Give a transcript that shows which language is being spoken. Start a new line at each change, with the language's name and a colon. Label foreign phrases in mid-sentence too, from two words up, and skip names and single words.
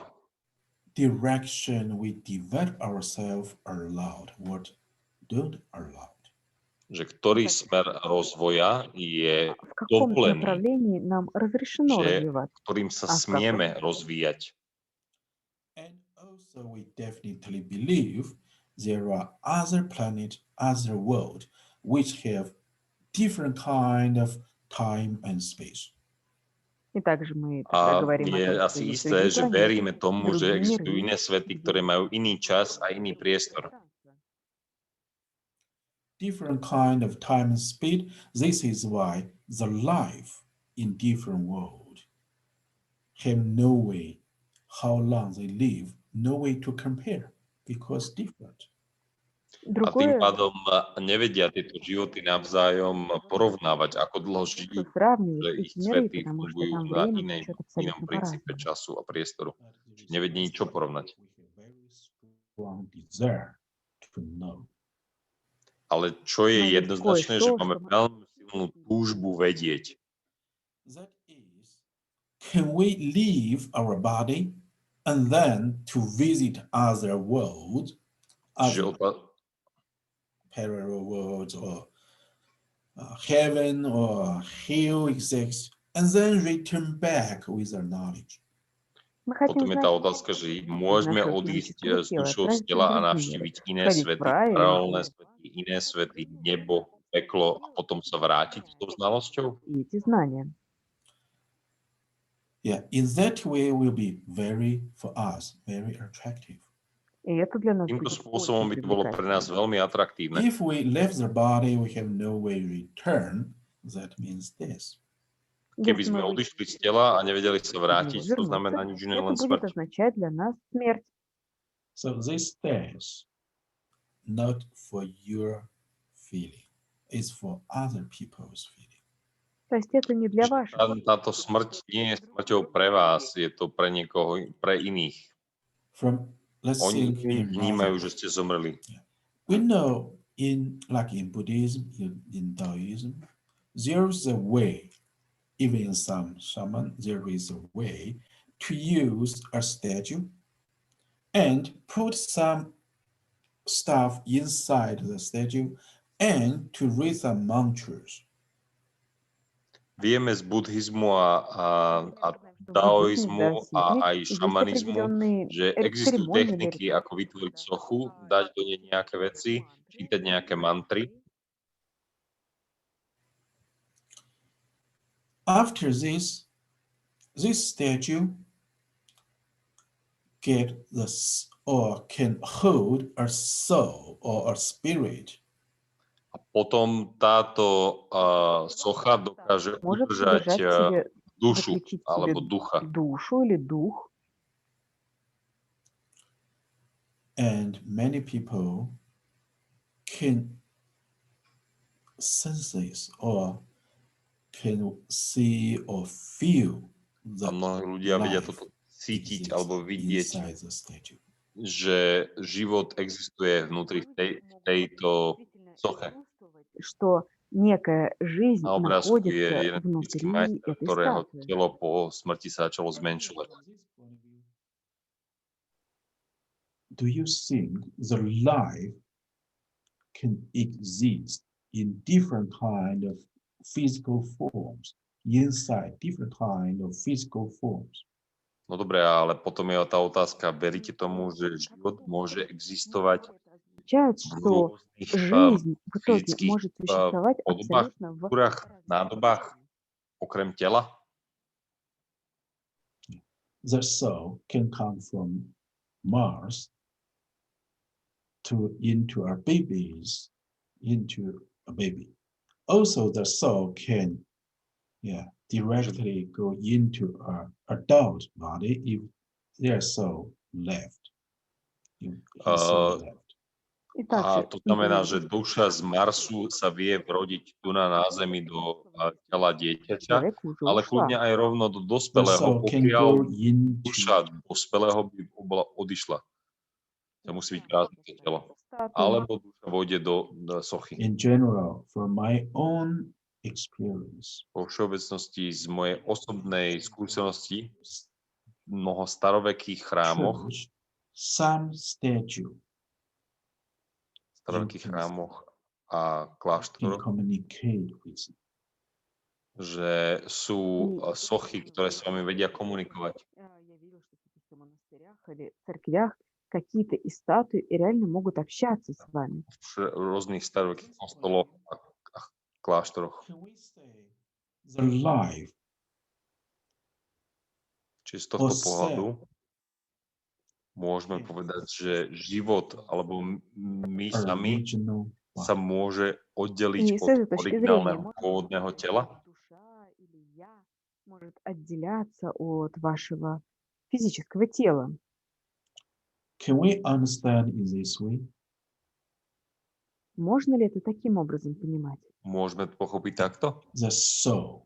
English: direction we develop ourselves allowed, what don't allowed.
Slovak: že ktorý smer rozvoja je
Russian: В каком
Slovak: dovolený,
Russian: направлении нам разрешено
Slovak: že
Russian: развиваться?
Slovak: ktorým sa A v smieme rozvíjať.
English: And also we definitely believe there are other planets, other world, which have different kind of time and space.
Russian: И также мы тогда
Slovak: A
Russian: говорим о
Slovak: je
Russian: том, что
Slovak: asi
Russian: есть
Slovak: isté,
Russian: другие
Slovak: že
Russian: планеты,
Slovak: veríme tomu, že
Russian: другие
Slovak: existujú
Russian: миры,
Slovak: iné svety,
Russian: где
Slovak: ktoré majú iný čas a
Russian: есть
Slovak: iný
Russian: другое
Slovak: priestor.
Russian: пространство.
English: Different kind of time and speed. This is why the life in different world have no way how long they live, no way to compare because different.
Slovak: A tým
Russian: Другое,
Slovak: pádom nevedia tieto životy navzájom porovnávať, ako dlho
Russian: что
Slovak: žijú, že
Russian: сравнивать
Slovak: ich
Russian: эти миры,
Slovak: svety
Russian: потому что
Slovak: fungujú
Russian: там
Slovak: na
Russian: время течет
Slovak: inom
Russian: абсолютно
Slovak: princípe
Russian: по-разному.
Slovak: času a priestoru.
English: But there is
Slovak: Nevedia nič čo
English: also
Slovak: porovnať.
English: we have very strong desire to know.
Slovak: Ale čo je
Russian: No есть
Slovak: jednoznačné, že
Russian: кое-что,
Slovak: máme
Russian: что мы
Slovak: veľmi silnú túžbu vedieť.
English: That is, can we leave our body and then to visit other worlds,
Slovak: Čiže
English: other parallel worlds or heaven or hell exists, and then return back with our knowledge?
Russian: Мы хотим
Slovak: potom je tá
Russian: знать
Slovak: otázka, že môžeme
Russian: нашего
Slovak: odísť
Russian: физического
Slovak: s
Russian: тела,
Slovak: dušou z
Russian: отправиться в
Slovak: tela a
Russian: другие миры,
Slovak: navštíviť iné
Russian: сходить в
Slovak: svety,
Russian: рай или
Slovak: paralelné
Russian: в
Slovak: svety, iné svety, nebo, peklo a potom sa vrátiť s tou znalosťou?
Russian: и эти знания.
English: Yeah, in that way will be very, for us, very attractive.
Russian: И это для нас
Slovak: Týmto
Russian: будет
Slovak: spôsobom by
Russian: очень
Slovak: to bolo pre nás
Russian: привлекательно.
Slovak: veľmi atraktívne.
English: If we left the body, we have no way return. That means this.
Slovak: Keby
Russian: Если
Slovak: sme
Russian: мы
Slovak: odišli z tela a nevedeli sa
Russian: из него
Slovak: vrátiť, to
Russian: вернуться,
Slovak: znamená nič iné,
Russian: это
Slovak: len
Russian: будет
Slovak: smrť.
Russian: означать для нас смерть.
English: So this test not for your feeling, it's for other people's feeling.
Russian: То есть это не для
Slovak: Čiže
Russian: ваших.
Slovak: táto smrť nie je smrťou pre vás, je to pre niekoho, pre iných.
English: From let's
Slovak: Oni
English: think in
Slovak: vnímajú,
English: other-
Slovak: že ste zomreli.
English: we know in like in Buddhism, in Taoism, there's a way, even in some shaman, there is a way to use a statue and put some stuff inside the statue and to read some mantras.
Slovak: Vieme z buddhizmu a
Russian: В
Slovak: taoizmu
Russian: буддизме,
Slovak: a aj
Russian: есть
Slovak: šamanizmu,
Russian: определенные
Slovak: že existujú
Russian: церемонии или
Slovak: techniky, ako vytvoriť sochu, dať do nej nejaké veci, čítať nejaké mantry.
English: After this statue get or can hold a soul or a spirit.
Slovak: A potom táto socha dokáže
Russian: может
Slovak: udržať
Russian: содержать в себе,
Slovak: dušu
Russian: заключить в
Slovak: alebo
Russian: себе
Slovak: ducha.
Russian: душу или дух.
English: And many people can sense this or can see or feel
Slovak: A
English: that
Slovak: mnohí ľudia vedia
English: life
Slovak: toto cítiť
English: exists
Slovak: alebo vidieť
English: inside the statue.
Slovak: že život existuje vnútri tejto soche.
Russian: Что некая жизнь
Slovak: Na obrázku je
Russian: находится
Slovak: jeden fyzický
Russian: внутри
Slovak: majster,
Russian: этой
Slovak: ktorého
Russian: статуи.
Slovak: telo po smrti sa začalo zmenšovať.
English: Do you think the life can exist in different kind of physical forms, inside different kind of physical forms?
Slovak: No dobre, ale potom je tá otázka, veríte tomu, že život môže existovať
Russian: Означает,
Slovak: v
Russian: что
Slovak: rôznych
Russian: жизнь в итоге
Slovak: fyzických
Russian: может существовать
Slovak: podobách,
Russian: абсолютно в
Slovak: štruktúrach, nádobách, okrem tela?
English: The soul can come from Mars into a baby. Also, the soul can, directly go into an adult body if their soul left. If his soul left.
Russian: И
Slovak: A
Russian: также
Slovak: to znamená,
Russian: или
Slovak: že duša z Marsu sa vie vrodiť tu na Zemi do tela dieťaťa,
Russian: человека уже
Slovak: ale
Russian: ушла.
Slovak: kľudne aj rovno do
English: The
Slovak: dospelého,
English: soul can
Slovak: pokiaľ
English: go into
Slovak: duša dospelého by odišla. To musí byť prázdne to telo.
Russian: Статуя
Slovak: Alebo duša vôjde do sochy.
English: in general, from my own experience.
Slovak: Vo všeobecnosti z mojej osobnej skúsenosti v mnoho starovekých chrámoch,
English: Church, some statue
Slovak: a
English: can
Slovak: kláštoroch,
English: communicate with it.
Slovak: že sú sochy, ktoré s vami vedia komunikovať.
Russian: Я видел, что в каких-то монастырях или церквях какие-то из статуй реально могут общаться с вами.
Slovak: V rôznych starovekých kostoloch a kláštoroch.
English: Can we say the life
Slovak: Čiže z tohto
English: or
Slovak: pohľadu
English: self
Slovak: môžeme povedať, že život alebo my sami
English: original
Slovak: sa
English: body?
Slovak: môže
Russian: И
Slovak: oddeliť
Russian: с
Slovak: od
Russian: этой точки зрения
Slovak: originálneho
Russian: может
Slovak: pôvodného tela.
Russian: душа или я может отделяться от вашего физического тела.
English: Can we understand in this way?
Russian: Можно ли это таким образом понимать?
Slovak: Môžeme to pochopiť takto?
English: The soul